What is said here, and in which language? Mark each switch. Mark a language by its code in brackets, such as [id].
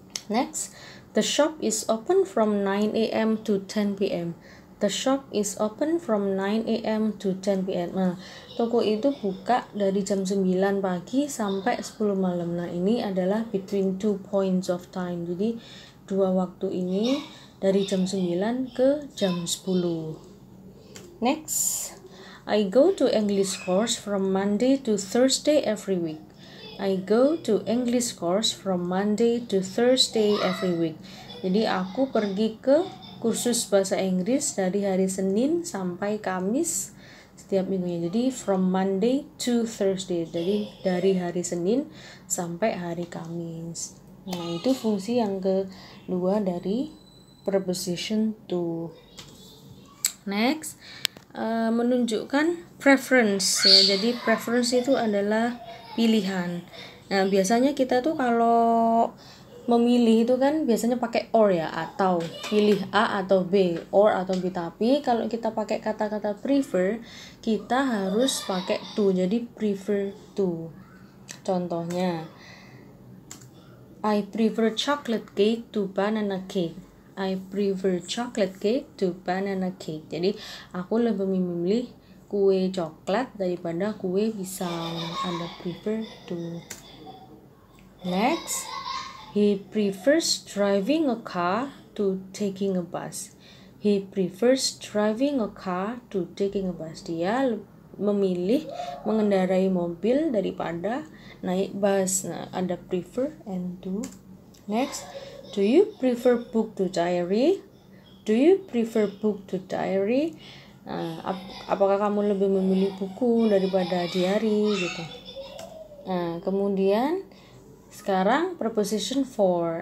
[en] Next, the shop is open from 9 a.m. to 10 p.m. The shop is open from 9 a.m. to 10 p.m. [id] Nah, toko itu buka dari jam 9 pagi sampai 10 malam. Nah, ini adalah [en] between 2 points of time. [id] Jadi, 2 waktu ini dari jam 9 ke jam 10. [en] Next, I go to English course from Monday to Thursday every week. I go to English course from Monday to Thursday every week. [id] Jadi aku pergi ke kursus bahasa Inggris dari hari Senin sampai Kamis setiap minggunya. Jadi [en] from Monday to Thursday. [id] Jadi dari hari Senin sampai hari Kamis. Nah, itu fungsi yang kedua dari preposition to. Next, menunjukkan preference ya. Jadi preference itu adalah pilihan. Nah, biasanya kita tuh kalau memilih itu kan biasanya pakai or ya, atau pilih A atau B, or atau B. Tapi kalau kita pakai kata-kata prefer, kita harus pakai to. Jadi prefer to. Contohnya, [en] I prefer chocolate cake to banana cake. I prefer chocolate cake to banana cake. [id] Jadi aku lebih memilih kue coklat daripada kue pisang. [en] Anda prefer to. Next, he prefers driving a car to taking a bus. He prefers driving a car to taking a bus. [id] Dia memilih mengendarai mobil daripada naik bus. Nah, ada prefer and to. [en] Next, do you prefer book to diary? Do you prefer book to diary? [id] Nah, apakah kamu lebih memilih buku daripada diary gitu? Nah, kemudian sekarang preposition for.